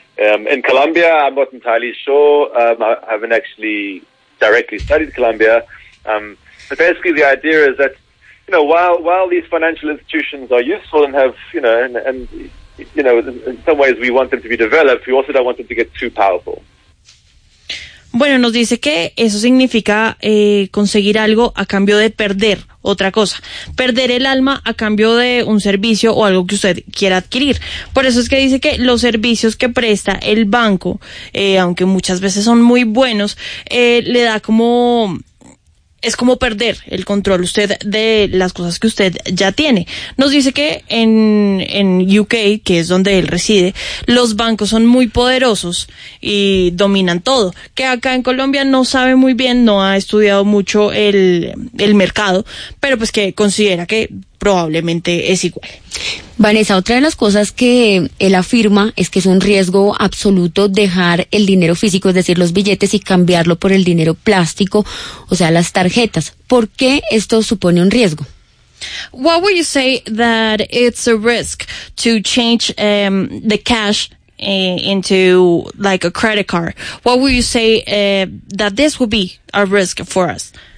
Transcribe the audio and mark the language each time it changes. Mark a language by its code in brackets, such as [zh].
[en] In Colombia, I'm not entirely sure. I haven't actually directly studied Colombia. But basically the idea is that, you know, while these financial institutions are useful and have, you know, and in some ways we want them to be developed, we also don't want them to get too powerful. [es] Bueno, nos dice que eso significa conseguir algo a cambio de perder otra cosa. Perder el alma a cambio de un servicio o algo que usted quiera adquirir. Por eso es que dice que los servicios que presta el banco, aunque muchas veces son muy buenos, le da como... Es como perder el control usted de las cosas que usted ya tiene. Nos dice que en UK, que es donde él reside, los bancos son muy poderosos y dominan todo. Que acá en Colombia no sabe muy bien, no ha estudiado mucho el mercado, pero pues que considera que probablemente es igual. Vanessa, otra de las cosas que él afirma es que es un riesgo absoluto dejar el dinero físico, es decir, los billetes, y cambiarlo por el dinero plástico, o sea, las tarjetas. ¿Por qué esto supone un riesgo? [en] What would you say that it's a risk to change the cash into like a credit card? What would you say that this would be a risk for us?